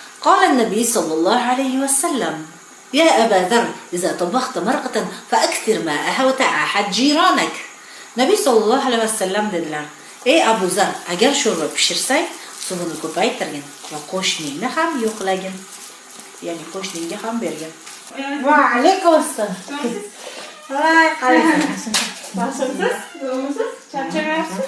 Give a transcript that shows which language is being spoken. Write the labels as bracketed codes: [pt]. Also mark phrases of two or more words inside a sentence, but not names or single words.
[ar] قال النبي صلى الله عليه وسلم يا أبا ذر إذا طبخت مرقة فأكثر ماءها وتعاهد جيرانك. [uz] Nabiy [ar] صلى الله عليه وسلم [uz] dedilar: "Ey Abu Zar, agar sho'rva pishirsang, suvini ko'paytirgin va qo'shningni ham yo'qlagin." Ya'ni qo'shningga ham bergin. [ar] وعليكم السلام. [uz] Voy, qaraysan. Baxshimsiz? Bo'lmisiz? Charchamayapsiz?